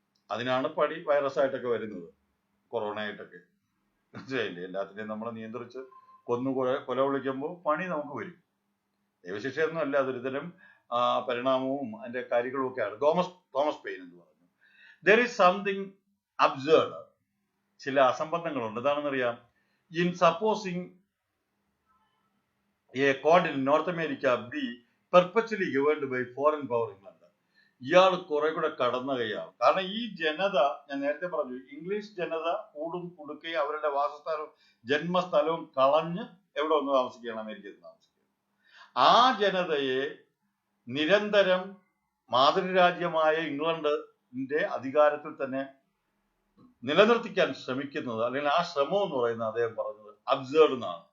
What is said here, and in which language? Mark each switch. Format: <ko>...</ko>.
<ml>അതിനാണ് വൈറസ് ആയിട്ടൊക്കെ വരുന്നത്, കൊറോണ ആയിട്ടൊക്കെ. മനസ്സിലായില്ലേ? എല്ലാത്തിനെയും നമ്മളെ നിയന്ത്രിച്ച് കൊല വിളിക്കുമ്പോൾ പണി നമുക്ക് വരും. ദൈവശിക്ഷയൊന്നും അല്ല, അതൊരുതരം പരിണാമവും അതിന്റെ കാര്യങ്ങളും ഒക്കെയാണ്.</ml> <en>Thomas Paine</en> <ml>എന്ന് പറഞ്ഞു,</ml> <en>there is something absurd.</en> <ml>ചില അസംബന്ധങ്ങളുണ്ട്. എന്താണെന്നറിയാം?</ml> <en>in supposing a continent, North America, be perpetually governed by foreign power England.</en> <ml>ഇയാൾ കുറെ കൂടെ കടന്ന കൈയാണ്. കാരണം ഈ ജനത, ഞാൻ നേരത്തെ പറഞ്ഞു, ഇംഗ്ലീഷ് ജനത കൂടും കൊടുക്കുകയും അവരുടെ വാസസ്ഥലവും ജന്മസ്ഥലവും കളഞ്ഞ് എവിടെ ഒന്ന് താമസിക്കുകയാണ്? അമേരിക്കയിൽ താമസിക്കുക. ആ ജനതയെ നിരന്തരം മാതൃരാജ്യമായ ഇംഗ്ലണ്ടിന്റെ അധികാരത്തിൽ തന്നെ നിലനിർത്തിക്കാൻ ശ്രമിക്കുന്നത്, അല്ലെങ്കിൽ ആ ശ്രമം എന്ന് പറയുന്നത് അദ്ദേഹം പറഞ്ഞത് അബ്സേർഡ് എന്നാണ്.</ml>